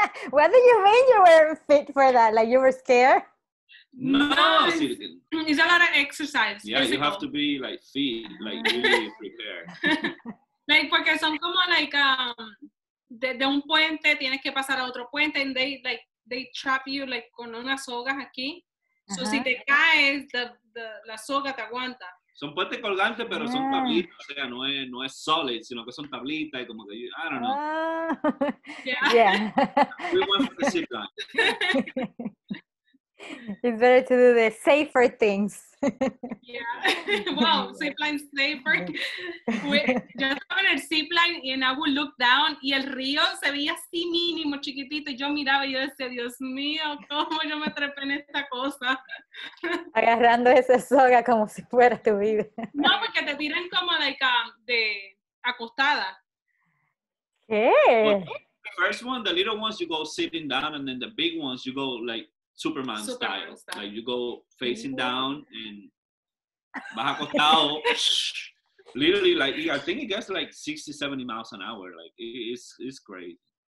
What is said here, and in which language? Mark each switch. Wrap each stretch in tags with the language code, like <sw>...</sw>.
<en>What do you mean you were fit for that? Like you were scared? No, it's a lot of exercise. Yeah, physical. You have to be like fit, like really prepared.</en> <es>Like porque son como like de un puente tienes que pasar a otro puente,</es> <en>and they trap you like</en> <es>con unas sogas aquí. So si te caes, la soga te aguanta. Son puentes colgantes, pero son tablitas, o sea, no es solid, sino que son tablitas y como que,</es> <en>I don't know. Yeah. We went for the zip line. It's better to do the safer things. Yeah. Wow, zipline safer.</en> <es>Yo estaba en el zipline y</es> <en>I would look down</en> <es>y el río se veía así mínimo, chiquitito. Y yo miraba y yo decía, Dios mío, ¿cómo yo me trepé en esta cosa? Agarrando esa soga como si fuera tu vida. No, porque te tiran como de acostada. ¿Qué?</es> <en>Well, the first one, the little ones, you go sitting down, and then the big ones, you go like Superman style. Like you go facing down and</en> <es>vas acostado.</es> <en>Literally, like I think it gets like 60, 70 miles an hour. Like it's great.</en>